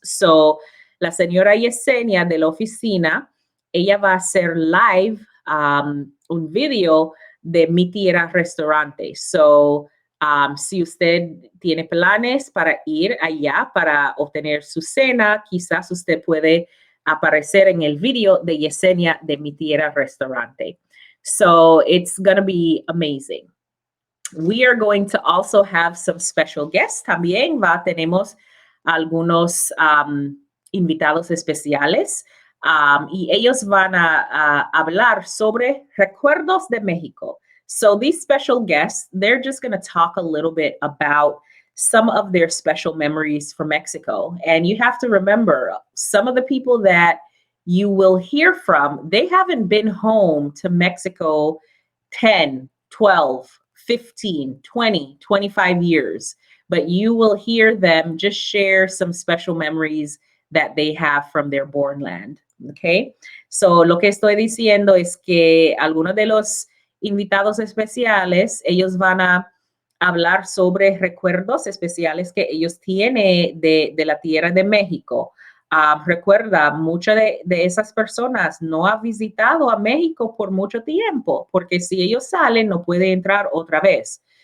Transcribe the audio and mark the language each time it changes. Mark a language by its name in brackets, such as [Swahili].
[Spanish] So, la señora Yesenia de la oficina, ella va a hacer live un video de Mi Tierra Restaurante. So, si usted tiene planes para ir allá para obtener su cena, quizás usted puede aparecer en el video de Yesenia de Mi Tierra Restaurante. [English] So it's going to be amazing. We are going to also have some special guests. [Spanish] También tenemos algunos invitados especiales y ellos van a hablar sobre recuerdos de México. [English] So these special guests, they're just going to talk a little bit about some of their special memories from Mexico. And you have to remember, some of the people that you will hear from, they haven't been home to Mexico 10, 12, 15, 20, 25 years. But you will hear them just share some special memories that they have from their born land. Okay? [Spanish] So lo que estoy diciendo es que algunos de los invitados especiales, ellos van a hablar sobre recuerdos especiales que ellos tienen de la tierra de México. Recuerda, muchas de esas personas no han visitado a México por mucho tiempo, porque si ellos salen, no puede entrar otra vez.